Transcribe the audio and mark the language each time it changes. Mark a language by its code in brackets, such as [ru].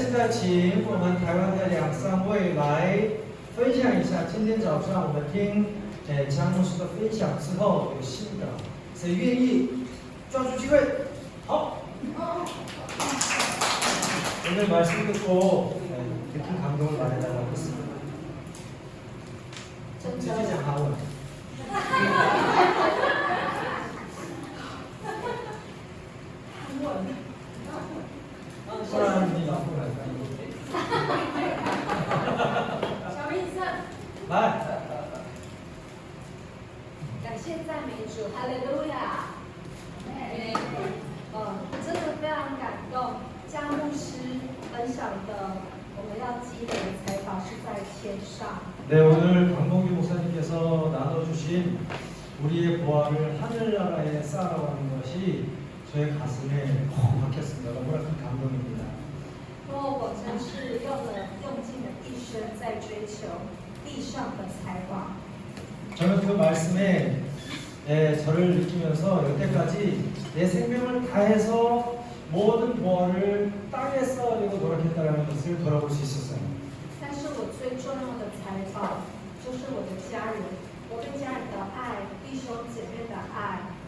[zh] 请我们台湾的两三位来分享一下。今天早上我们听江牧师的分享之后有心得，谁愿意抓住机会？好。 [ko] 오늘 말씀 듣고 느낀 감동을 말해달라고 했습니다. 지지장 하원. 사람이 나쁘고 할까요? [zh] 小林生，来，感谢赞美主，哈利路亚！真的非常感动。江牧师分享的，我们要积累的财宝是在天上。 [ko] 네, 오늘 강봉기 목사님께서 나눠주신 우리의 보화를 하늘나라에 쌓아가는 것이 저의 가슴에 콕 박혔습니다. 너무나 큰 감동입니다. [zh] 我真是用尽了一生在追求地上的财宝。 [ko] 저는 그 말씀에 저를 느끼면서 여태까지 내 생명을 다해서 모든 보화를 땅에 쌓으려고 노력했다는 것을 돌아볼 수 있었어요. [zh] 但是我最重要的财宝就是我的家人，我对家人的爱，弟兄姐妹的爱。